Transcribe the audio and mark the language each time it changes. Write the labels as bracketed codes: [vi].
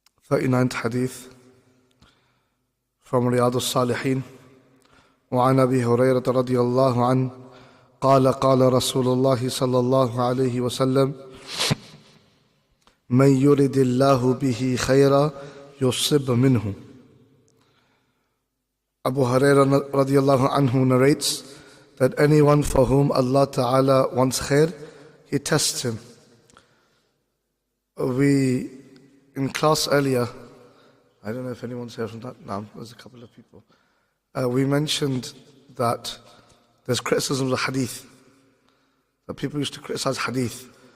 [en] 39th hadith from رياض الصالحين. [ar] وعن أبي هريرة رضي الله عنه قال قال رسول الله صلى الله عليه وسلم من يرد الله به خيرا يصب منه. [en] Abu Hurairah radiallahu anhu narrates that anyone for whom Allah Ta'ala wants khair, He tests him. We, in class earlier, I don't know if anyone's here from that. No, there's a couple of people. We mentioned that there's criticisms of hadith, that people used to criticize hadith.